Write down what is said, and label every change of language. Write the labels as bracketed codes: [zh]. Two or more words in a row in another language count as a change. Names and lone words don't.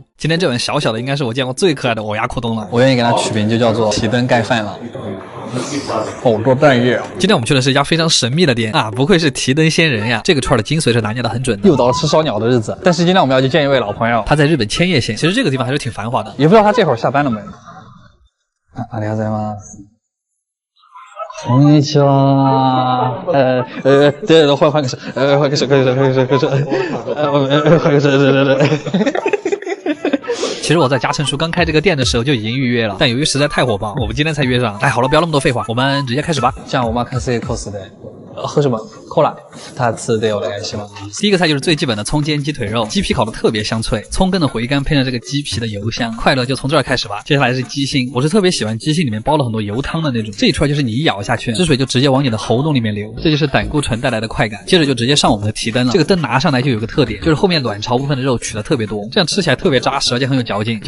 [zh] 今天这碗小小的应该是我见过最可爱的欧亚库东了，我愿意给它取名就叫做提灯盖饭了。好多蛋液。今天我们去的是一家非常神秘的店啊，不愧是提灯仙人呀！这个串的精髓是拿捏的很准的。又到了吃烧鸟的日子，但是今天我们要去见一位老朋友，他在日本千叶县，其实这个地方还是挺繁华的，也不知道他这会儿下班了没。 [ja] ありがとうございます。こんにちは。 [zh] 对，换个手，换个手。其实我在嘉诚叔刚开这个店的时候就已经预约了，但由于实在太火爆，我们今天才约上。好了，不要那么多废话，我们直接开始吧。 [ja] じゃあお任せコスで。 [zh] 喝什么？ [ja] コーラ。2つでお願いします。 [zh] 第一个菜就是最基本的葱煎鸡腿肉，鸡皮烤得特别香脆，葱根的回甘配上这个鸡皮的油香，快乐就从这儿开始吧。接下来是鸡心，我是特别喜欢鸡心里面包了很多油汤的那种，这一串就是你一咬下去，汁水就直接往你的喉咙里面流，这就是胆固醇带来的快感。接着就直接上我们的提灯了，这个灯拿上来就有个特点，就是后面卵巢部分的肉取的特别多，这样吃起来特别扎实，而且很有嚼劲。